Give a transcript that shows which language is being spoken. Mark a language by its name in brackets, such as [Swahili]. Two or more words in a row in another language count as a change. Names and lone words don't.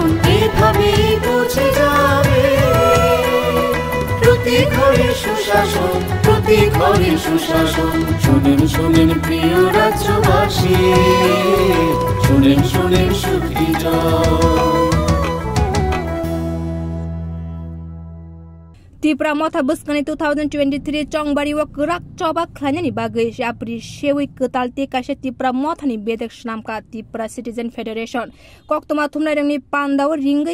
[Bangla] এভাবেই পৌঁছে যাবে প্রতি ঘরে সুশাসন, প্রতি ঘরে সুশাসন। শুনেন শুনেন প্রিয় রাজ্যবাসী, শুনেন শুনেন সুখী জন। [Kok Borok] त्रिपुरा मथा बस्कने 2023 चंगबारी व गराक चबा खलायनायनि बागै जाप्रि सेवै कतालते कासे त्रिपुरा मथानि बेदेक नामका त्रिपुरा सिटिजन फेडरेशन कक्तमा थुमनायरंनि पान्दाव रिंगै